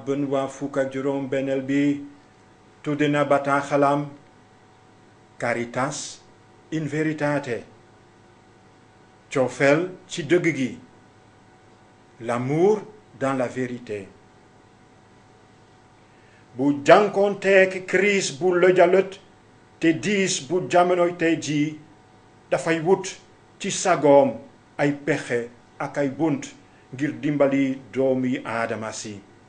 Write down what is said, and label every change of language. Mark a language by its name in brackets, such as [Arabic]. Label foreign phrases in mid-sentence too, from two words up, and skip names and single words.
[Wolof] Benoît fukk ak juróom benneel bi tudde na bataaxalam Caritas in veritate, cofeel ci dëgg gi, [French] l'amour dans la vérité. [Wolof] bu jànkoonteek crise bu lëjalët te diis bu jamonoy tey jii dafay wut ci sagoom ay pexe ak ay bunt ngir dimbali doomi aadama si.